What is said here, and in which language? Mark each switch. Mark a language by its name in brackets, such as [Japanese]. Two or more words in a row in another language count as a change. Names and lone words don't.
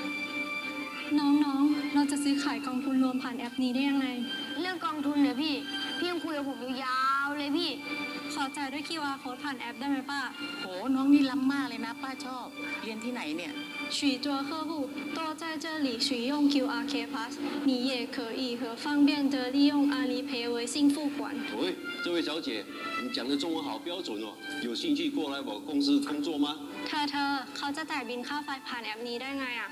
[Thai] น้องๆเราจะซื้อขายกองทุนรวมผ่านแอปนี้ได้ยังไงเรื่องกองทุนเนี่ยพี่พี่ยังคุยกับผมอยู่ยาวเลยพี่ ขอจ่ายด้วย [English] QR code [Thai] ผ่านแอปได้ไหมป้า โหน้องนี่ล้ำมากเลยนะป้าชอบ เรียนที่ไหนเนี่ย [Chinese] 许多客户都在这里使用 QR Pass，你也可以和方便的利用阿里赔微信付款。喂，这位小姐，你讲的中文好标准哦，有兴趣过来我公司工作吗？ [Thai] เธอเขาจะจ่ายบินค่าไฟผ่านแอปนี้ได้ไงอ่ะ